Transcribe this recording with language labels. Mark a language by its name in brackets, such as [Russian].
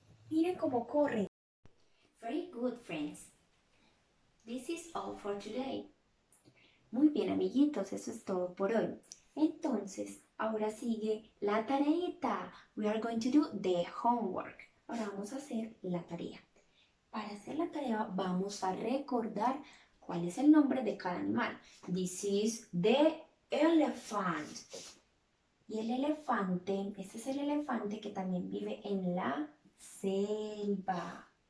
[Spanish] Miren cómo corre. [English] Very good, friends. This is all for today. [Spanish] Muy bien, amiguitos, eso es todo por hoy. Entonces, ahora sigue la tareita. [English] We are going to do the homework. [Spanish] Ahora vamos a hacer la tarea. Para hacer la tarea vamos a recordar cuál es el nombre de cada animal. [English] This is the elephant. [Spanish] Y el elefante, este es el elefante que también vive en la selva.